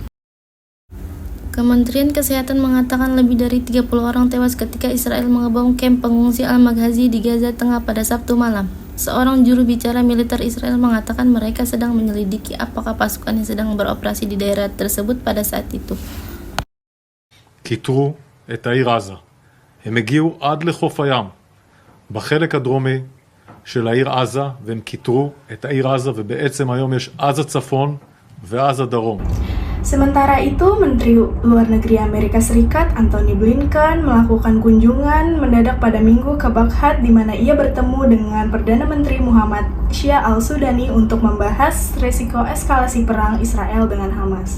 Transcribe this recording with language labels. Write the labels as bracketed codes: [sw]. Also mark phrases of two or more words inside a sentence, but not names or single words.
[id] Kementerian Kesehatan mengatakan lebih dari 30 orang tewas ketika Israel mengebom kamp pengungsi Al-Maghazi di Gaza Tengah pada Sabtu malam. Seorang juru bicara militer Israel mengatakan mereka sedang menyelidiki apakah pasukannya sedang beroperasi di daerah tersebut pada saat itu. [he] כיתרו את העיר עזה. הם הגיעו עד לחוף הים, בחלק הדרומי של העיר עזה, והם כיתרו את העיר עזה, ובעצם היום יש עזה צפון ועזה דרום. [id] Sementara itu, Menteri Luar Negeri Amerika Serikat Antony Blinken melakukan kunjungan mendadak pada Minggu ke Baghdad di mana ia bertemu dengan Perdana Menteri Muhammad Shia al-Sudani untuk membahas resiko eskalasi perang Israel dengan Hamas.